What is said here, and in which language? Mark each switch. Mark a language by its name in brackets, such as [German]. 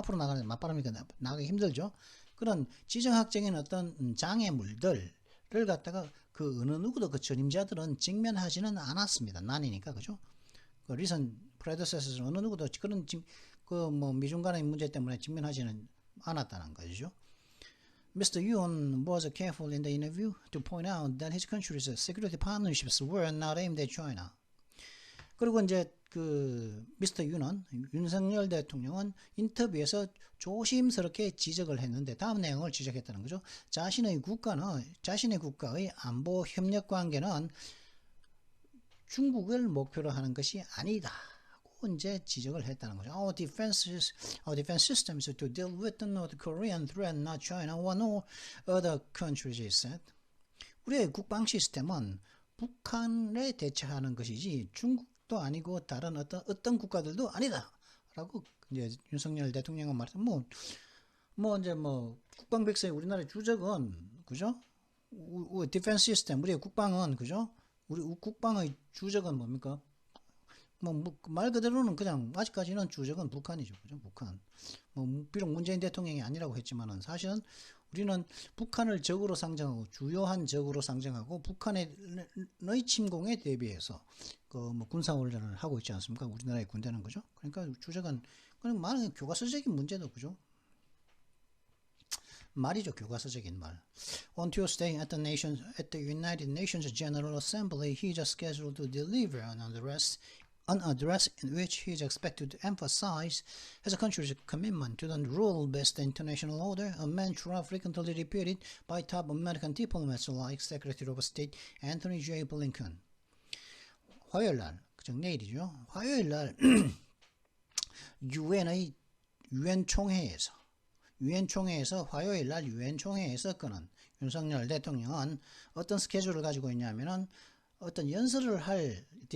[Korean] 앞으로 나가는 맞바람이니까 나가기 힘들죠. 그런 지정학적인 어떤 장애물들을 갖다가 그 어느 누구도 그 전임자들은 직면하지는 않았습니다. 난이니까 그죠. 그 리선 프레더세서는 어느 누구도 그런 그 뭐 미중 간의 문제 때문에 직면하지는 않았다는 거죠. [English] Mr. Yoon was careful in the interview to point out that his country's security partnerships were not aimed at China. [Korean] 그리고 이제 그 미스터 윤은 윤석열 대통령은 인터뷰에서 조심스럽게 지적을 했는데 다음 내용을 지적했다는 거죠. 자신의 국가의 안보 협력 관계는 중국을 목표로 하는 것이 아니다. 이제 지적을 했다는 거죠. [English] Our defense systems to deal with the North Korean threat, not China or no other countries, he said. [Korean] 우리의 국방 시스템은 북한에 대처하는 것이지 중국도 아니고 다른 어떤 국가들도 아니다라고 이제 윤석열 대통령은 말했어. 이제 국방 백서의 우리나라의 주적은 그죠? 디펜스 시스템 우리의 국방은 그죠? 우리 국방의 주적은 뭡니까? 말 그대로는 그냥 아직까지는 주적은 북한이죠. 그죠? 북한. 비록 문재인 대통령이 아니라고 했지만은 사실은 우리는 북한을 적으로 상정하고 주요한 적으로 상정하고 북한의 침공에 대비해서 군사훈련을 하고 있지 않습니까? 우리나라의 군대는 그죠? 그러니까 주적은 그냥 말은 교과서적인 문제도 그죠? 말이죠, 교과서적인 말. [English] On Tuesday at the United Nations General Assembly, he is scheduled to deliver an address in which he is expected to emphasize his country's commitment to the rule-based international order, a mantra frequently repeated by top American diplomats like Secretary of State Anthony J. [Korean] Blinken. 화요일날, 즉 내일이죠. 화요일날 유엔 총회에서 화요일날 유엔 총회에서 그는 윤석열 대통령은 어떤 스케줄을 가지고 있냐면은 어떤 연설을 할